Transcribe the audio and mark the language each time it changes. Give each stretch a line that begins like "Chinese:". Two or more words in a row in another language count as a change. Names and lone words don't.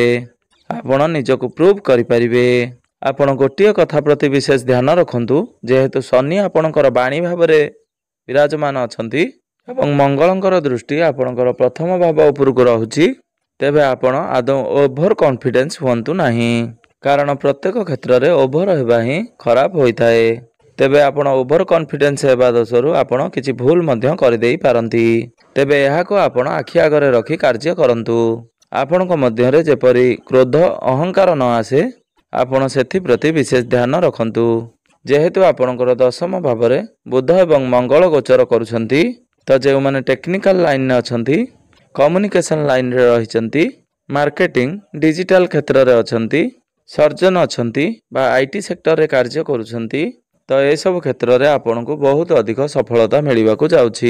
Odia: ଆପଣ ନିଜକୁ ପ୍ରୁଭ କରିପାରିବେ। ଆପଣ ଗୋଟିଏ କଥା ପ୍ରତି ବିଶେଷ ଧ୍ୟାନ ରଖନ୍ତୁ, ଯେହେତୁ ଶନି ଆପଣଙ୍କର ବାଣୀ ଭାବ ରେ ବିରାଜମାନ ଅଛନ୍ତି ଏବଂ ମଙ୍ଗଳଙ୍କର ଦୃଷ୍ଟି ଆପଣଙ୍କର ପ୍ରଥମ ଭାବ ଉପର କୁ ରହୁଛି, ତେବେ ଆପଣ ଆଦୌ
English: over confidence
Odia: ହୁଅନ୍ତୁ ନାହିଁ। କାରଣ ପ୍ରତ୍ୟେକ କ୍ଷେତ୍ର ରେ ଓଭର ହେବା ହିଁ ଖରାପ ହୋଇଥାଏ। ତେବେ ଆପଣ
English: over confidence
Odia: ହେବା ଦୋଷରୁ ଆପଣ କିଛି ଭୁଲ ମଧ୍ୟ କରି ଦେଇ ପାରନ୍ତି। ତେବେ ଏହାକୁ ଆପଣ ଆଖି ଆଗରେ ରଖି କାର୍ଯ୍ୟ କରନ୍ତୁ। ଆପଣଙ୍କ ମଧ୍ୟ ରେ ଯେପରି କ୍ରୋଧ ଅହଂକାର ନ ଆସେ ଆପଣ ସେଥି ପ୍ରତି ବିଶେଷ ଧ୍ୟାନ ରଖନ୍ତୁ। ଯେହେତୁ ଆପଣଙ୍କର ଦଶମ ଭାବ ରେ ବୁଧ ଏବଂ ମଙ୍ଗଳ ଗୋଚର କରୁଛନ୍ତି, ତେଣୁ ଯେ ମାନେ
English: technical line
Odia: ରେ ଅଛନ୍ତି,
English: communication line
Odia: ରେ ରହିଛନ୍ତି,
English: marketing digital
Odia: କ୍ଷେତ୍ର ରେ ଅଛନ୍ତି, ସର୍ଜନ ଅଛନ୍ତି ବା
English: IT sector
Odia: ରେ କାର୍ଯ୍ୟ କରୁଛନ୍ତି, ତେଣୁ ଏ ସବୁ କ୍ଷେତ୍ର ରେ ଆପଣଙ୍କୁ ବହୁତ ଅଧିକ ସଫଳତା ମିଳିବାକୁ ଯାଉଛି।